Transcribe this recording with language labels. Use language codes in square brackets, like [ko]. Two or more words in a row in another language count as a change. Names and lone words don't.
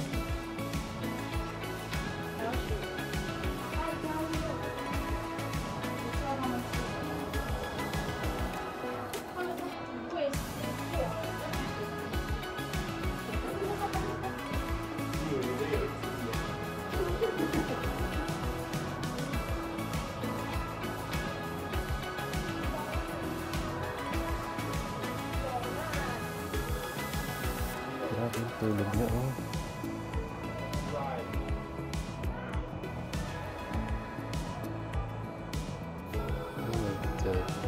[zh] 还要学。你知道他们吃什么？他们是喂饲料。以为你们有一只 [tl] Grabe yung tulog niya, oh. [en] Oh my God.